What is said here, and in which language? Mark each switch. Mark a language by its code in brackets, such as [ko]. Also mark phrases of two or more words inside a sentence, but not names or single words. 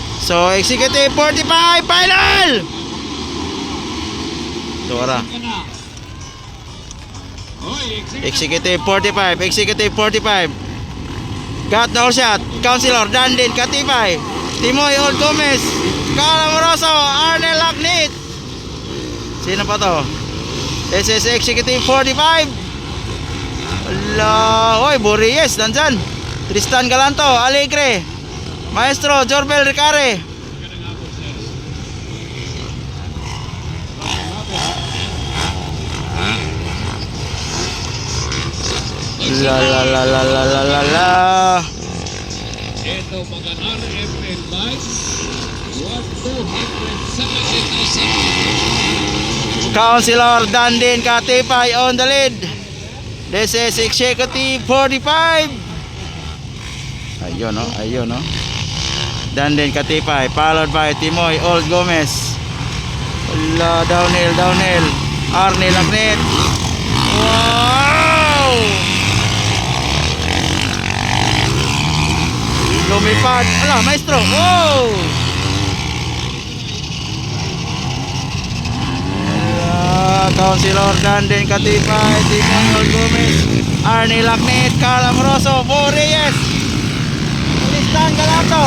[en] So, Executive 45, final! Tora. Executive 45, Executive 45. Got the all shot. Councilor Dandin Katipay, Timoy Old Gomez, Calamoroso, Arnel Lagnit. [tl] Sino pa to? [en] This is Executive 45. [tl] Ala, oy, Bories nandyan. Tristan Galanto, Alegre, Maestro Jorbel Ricare. La la la la la la la la. Ito mga RFN bike 1,270,000. [en] Councilor Dandin Katipay on the lead. This is Executive 45. [tl] Ayun, no? Ayun, no? Dandin Katipay [en] followed by [tl] Timoy Old Gomez. Wala, downhill, downhill. Arnel Lagnit. Wow! Lumipad. Ala, maestro. Wow! [en] Councilor Dandin Katipay, Timoy Old Gomez, Arnel Lagnit, Calamoroso, Bories, Tristan Galanto.